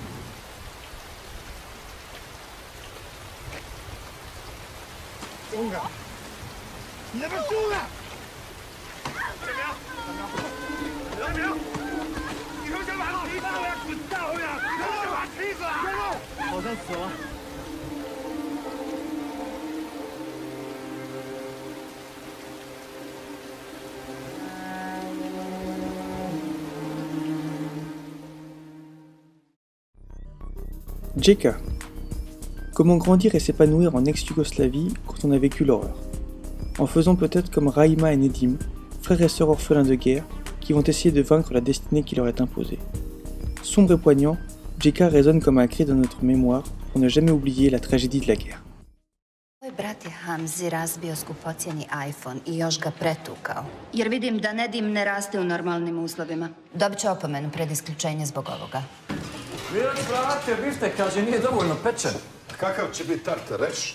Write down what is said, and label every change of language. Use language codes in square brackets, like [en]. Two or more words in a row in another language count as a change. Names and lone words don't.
[zh] 松开！你那边松开！梁明，你他妈想把谁打回来？滚蛋回来！你他妈想把谁死啊？别动！好像死了。 [fr] Jeka. Comment grandir et s'épanouir en ex-Yougoslavie quand on a vécu l'horreur. En faisant peut-être comme Rahima et Nedim, frères et sœurs orphelins de guerre, qui vont essayer de vaincre la destinée qui leur est imposée. Sombre et poignant, Jeka résonne comme un cri dans notre mémoire pour ne jamais oublier la tragédie de la guerre. [bs] Moj brat je Hamzi razbio skupocjeni iPhone i još ga pretukao. Jer vidim da Nedim ne raste u normalnim uslovima. Dobit će opomenu pred isključenje zbog ovoga. Vidiš, brate, biftek, kaže, nije dovoljno pečen. Kakav će biti tartar, reš?